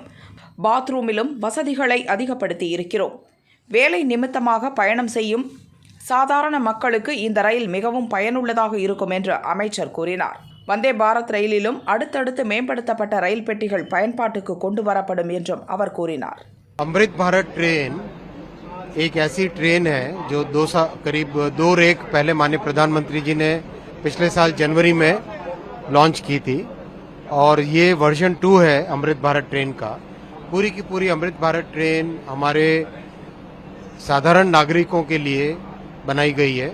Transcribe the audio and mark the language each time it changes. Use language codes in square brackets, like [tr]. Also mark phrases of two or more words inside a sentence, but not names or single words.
[ta] பாத்ரூமிலும் வசதிகளை அதிகப்படுத்தி இருக்கிறோம். வேலை நிமித்தமாக பயணம் செய்யும் சாதாரண மக்களுக்கு இந்த ரயில் மிகவும் பயனுள்ளதாக இருக்கும் என்று அமைச்சர் கூறினார். வந்தே பாரத் ரயிலிலும் அடுத்தடுத்து மேம்படுத்தப்பட்ட ரயில் பெட்டிகள் பயன்பாட்டுக்கு கொண்டு வரப்படும் என்றும் அவர் கூறினார். [hi] अमृत भारत ट्रेन एक ऐसी ट्रेन है जो करीब 2 रेक पहले माननीय प्रधानमंत्री जी ने पिछले साल जनवरी में लॉन्च की थी और ये वर्जन 2 है अमृत भारत ट्रेन का। पूरी की पूरी अमृत भारत ट्रेन हमारे साधारण नागरिकों के लिए बनाई गई है।